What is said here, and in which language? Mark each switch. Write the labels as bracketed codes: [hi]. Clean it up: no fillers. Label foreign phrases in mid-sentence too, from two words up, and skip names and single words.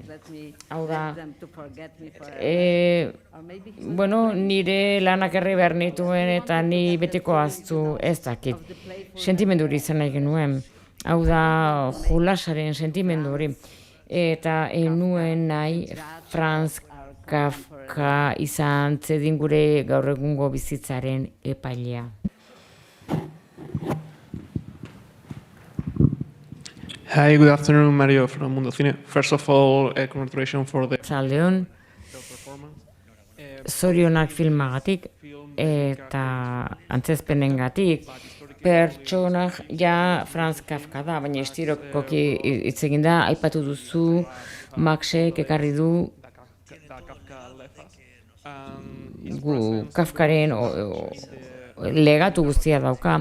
[eu] Hau da, nire lanak herri behar nituen eta ni betiko ahaztu ez dakit. Sentimendu hori izan nahi genuen. Hau da, jolasaren sentimendu hori. Eta enuen nahi Franz Kafka izan zedin gure gaur egungo bizitzaren epailea. [en] Hi, good afternoon, Mario from Mundo Cine. First of all, congratulations for the [eu] Zaldeon, zorionak filmagatik eta antzezpenengatik. Pertsonak ja Franz Kafka da, baina estirokoki hitz egin da, aipatu duzu, Maxek ekarri du Kafkaren legatu guztia dauka.